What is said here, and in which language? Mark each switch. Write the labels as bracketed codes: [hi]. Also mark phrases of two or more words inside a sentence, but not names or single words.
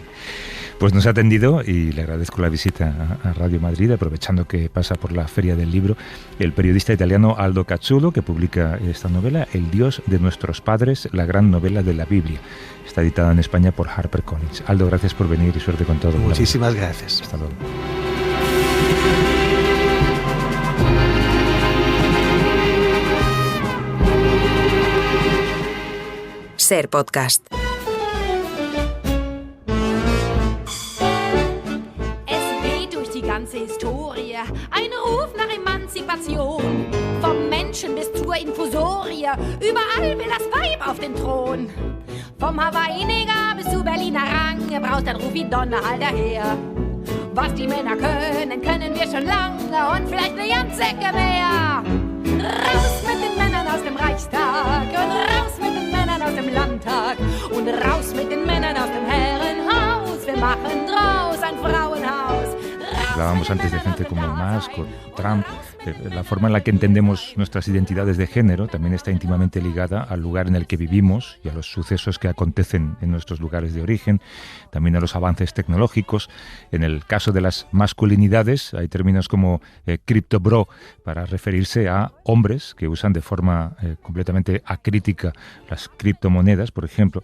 [es] Pues nos ha atendido y le agradezco la visita a Radio Madrid, aprovechando que pasa por la Feria del Libro, el periodista italiano Aldo Cazzulo, que publica esta novela, El Dios de nuestros padres, la gran novela de la Biblia. Está editada en España por HarperCollins. Aldo, gracias por venir y suerte con todo. Muchísimas gracias. Hasta luego. Ser Podcast. [de] Es weht durch die ganze Historie ein Ruf nach Emanzipation. Vom Menschen bis zur Infusorie, überall will das Weib auf den Thron. Vom Hawaii-Neger bis zu Berliner Rang, braust ein Ruf wie Donner all daher. Was die Männer können, können wir schon lange und vielleicht eine ganze Ecke mehr. Raus mit den Männern aus dem Reichstag und raus mit den Männern aus dem Landtag und raus mit den Männern aus dem Herrenhaus. Wir machen draus ein Frauenhaus. [es] Hablábamos antes de gente como Musk o Trump. La forma en la que entendemos nuestras identidades de género también está íntimamente ligada al lugar en el que vivimos y a los sucesos que acontecen en nuestros lugares de origen, también a los avances tecnológicos. En el caso de las masculinidades hay términos como criptobro para referirse a hombres que usan de forma completamente acrítica las criptomonedas, por ejemplo.